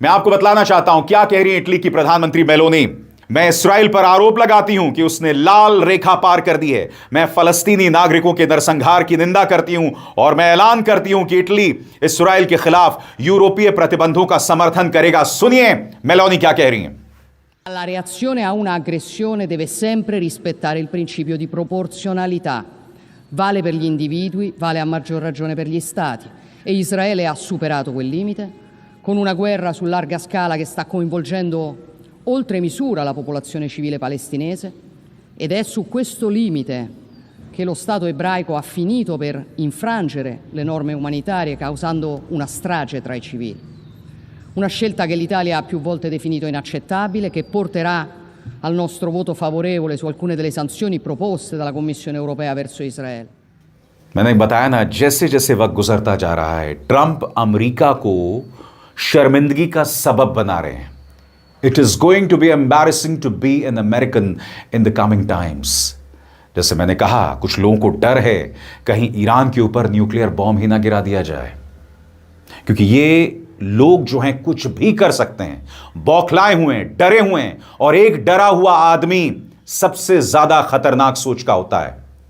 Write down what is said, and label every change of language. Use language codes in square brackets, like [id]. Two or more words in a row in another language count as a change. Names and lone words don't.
[hi] मैं आपको बतलाना चाहता हूं क्या कह रही है इटली की प्रधानमंत्री मेलोनी। मैं इस्राइल पर आरोप लगाती हूं कि उसने लाल रेखा पार कर दी है। मैं फलस्तीनी नागरिकों के नरसंहार की निंदा करती हूं और मैं ऐलान करती हूं कि इटली इस्राइल के खिलाफ यूरोपीय प्रतिबंधों का समर्थन करेगा। सुनिए मेलोनी क्या कह रही हैं। [it] La reazione a una aggressione deve sempre rispettare il principio di proporzionalità. Vale per gli individui, vale a maggior ragione per gli stati. E Israele ha superato quel limite con una guerra su larga scala che sta coinvolgendo oltre misura la popolazione civile palestinese, ed è su questo limite che lo Stato ebraico ha finito per infrangere le norme umanitarie, causando una strage tra i civili. Una scelta che l'Italia ha più volte definito inaccettabile, che porterà al nostro voto favorevole su alcune delle sanzioni proposte dalla Commissione europea verso Israele. [hi] मैंने बताया ना, जैसे जैसे वक्त गुजरता जा रहा है ट्रंप अमेरिका को शर्मिंदगी का सबब बना रहे हैं. [en] It is going to be embarrassing to be an American in the coming times. [hi] जैसे मैंने कहा, कुछ लोगों को डर है कहीं ईरान के ऊपर [en] nuclear bomb [hi] ही ना गिरा दिया जाए, क्योंकि ये लोग जो हैं कुछ भी कर सकते हैं, बौखलाए हुए हैं, डरे हुए हैं, और एक डरा हुआ आदमी सबसे ज्यादा खतरनाक सोच का होता है.